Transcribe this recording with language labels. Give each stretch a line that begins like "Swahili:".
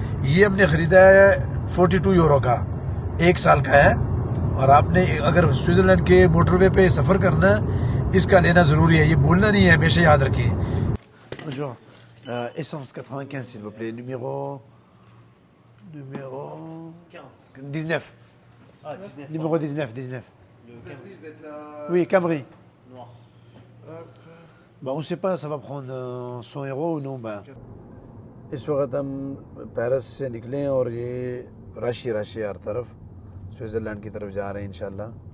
Hindi: ये हमने ख़रीदा है 42 यूरो का, 1 साल का है। और आपने अगर स्विट्ज़रलैंड के मोटरवे पे सफ़र करना है, इसका लेना ज़रूरी है, ये भूलना नहीं है, हमेशा याद रखिए।
French: Bonjour, essence 95 s'il vous plaît, numéro 19. Ah, 19. Numéro 19. Vous êtes là. Oui, Camry. Noir. Bah, on ne sait pas, ça va prendre 100 euros ou non. Bah.
Hindi: इस वक्त हम पेरिस से निकले हैं और ये रशी हर तरफ स्विट्ज़रलैंड की तरफ जा रहे हैं इंशाल्लाह।